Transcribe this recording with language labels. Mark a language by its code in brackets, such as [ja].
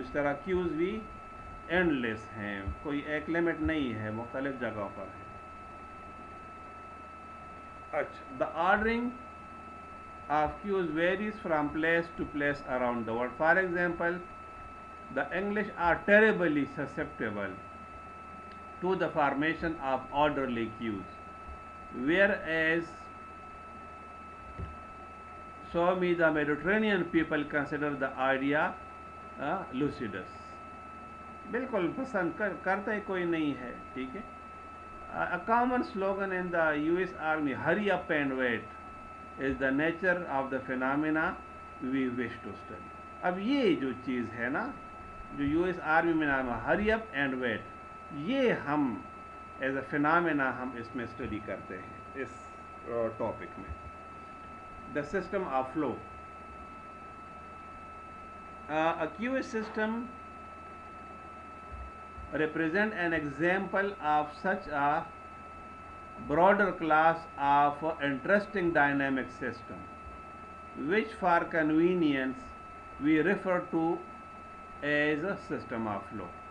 [ur] اس طرح queues بھی endless ہیں، کوئی ایک لمٹ نہیں ہے، مختلف جگہوں پر ہے. [en] اچھا، the ordering of queues varies from place to place around the world. For example, the English are terribly susceptible to the formation of orderly queues, whereas so me the Mediterranean people consider the idea lucidus. [ur] بالکل پسند کرتا ہی کوئی نہیں ہے، ٹھیک ہے. [en] A common slogan in the US Army, hurry up and wait, is the nature of the phenomena we wish to study. [ur] اب یہ جو چیز ہے نا جو یو ایس آرمی میں نام ہے [en] hurry up and wait, [ur] یہ ہم ایز اے فینامنا ہم اس میں اسٹڈی کرتے ہیں اس ٹاپک میں. [en] The system of flow. A QA system represent an example of such a broader class of interesting dynamic system, which for convenience we refer to as a system of flow.